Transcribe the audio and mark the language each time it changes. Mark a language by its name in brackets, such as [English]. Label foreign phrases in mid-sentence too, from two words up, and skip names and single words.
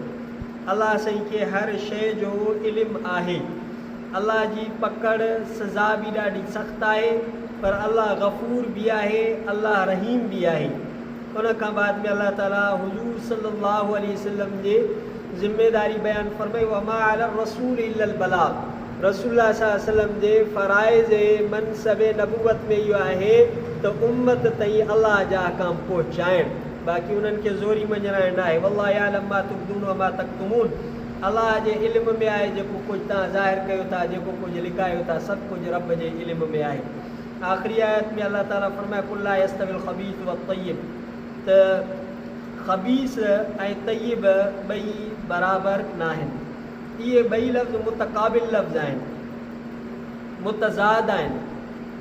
[Sindhi] अल्लाह सही खे हर शइ जो इल्मु आहे। अल्लाह जी पकड़ सज़ा बि ॾाढी सख़्तु आहे, पर अल्लाह गफ़ूर बि आहे, अल्लाह रहीम बि आहे। उन खां बाद में अल्लाह ताला हुज़ूर [Arabic] صلى الله عليه وسلم [Sindhi] जे ज़िम्मेदारी बयानु फरमाई, [Arabic] وما على الرسول إلا البلاغ. [Sindhi] रसूलुल्लाह [Arabic] صلى الله عليه وسلم [Sindhi] जे फ़राइज़ मनसब नबूवत में इहो आहे त उम्मत ताईं अल्लाह जा अहकाम पहुचाइण, बाक़ी उन्हनि खे ज़ोरी मञाइण न आहे। [Arabic] والله يعلم ما تبدون وما تكتمون. [Sindhi] अल्लाह जे इल्म में आहे जेको कुझु तव्हां ज़ाहिर कयो था, जेको कुझु लिकायो था, सभु कुझु रब जे इल्म में आहे। आख़िरी आयत में अल्लाह ताला फरमाए [Arabic] قل لا يستوي الخبيث والطيب, [Sindhi] त ख़बीस ऐं तय्यिब ॿई बराबरि न आहिनि। इहे ॿई लफ़्ज़ मुतक़ाबिल लफ़्ज़ आहिनि, मुतज़ाद आहिनि।